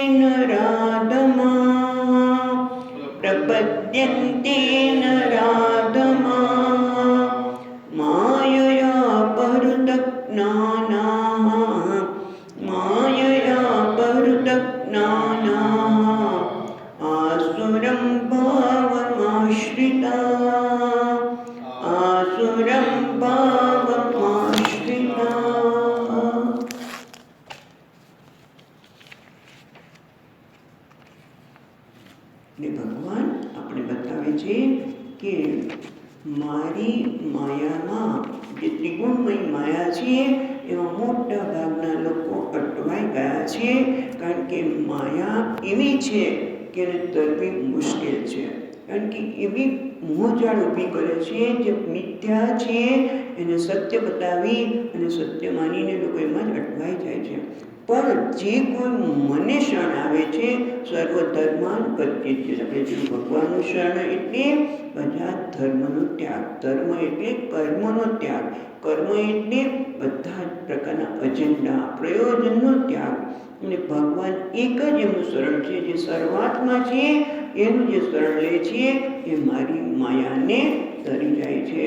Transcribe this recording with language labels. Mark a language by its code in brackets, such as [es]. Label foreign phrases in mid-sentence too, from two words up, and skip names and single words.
[sa] नराधमाः मायया परुतज्ञानाः आसुरं भावमाश्रिता। [gu] ભગવાન અપને બતાવે છે કે મારી માયામાં જે ત્રિગુણમય માયા છે એવા મોટા ભાગના લોકો અટવાઈ ગયા છે, કારણ કે માયા એવી છે કે તરવી મુશ્કેલ છે, કારણ કે એવી મોહજાળ ઊભી કરે છે જે મિથ્યા છે એને સત્ય બતાવી અને સત્ય માનીને લોકો એમાં જ અટવાઈ જાય છે। પર જે કોઈ મને શરણ આવે છે [sa] सर्वधर्मान् परित्यज्य, [gu] भगवानનું શરણ એટલે બધા ધર્મનો ત્યાગ, ધર્મ એટલે કર્મનો ત્યાગ, કર્મ એટલે બધા પ્રકારના અજંડા પ્રયોજનનો ત્યાગ, અને ભગવાન એક જ એમનું શરણ છે જે સર્વાત્મા છે એનું જે શરણ લે છે એ મારી માયાને તરી જાય છે।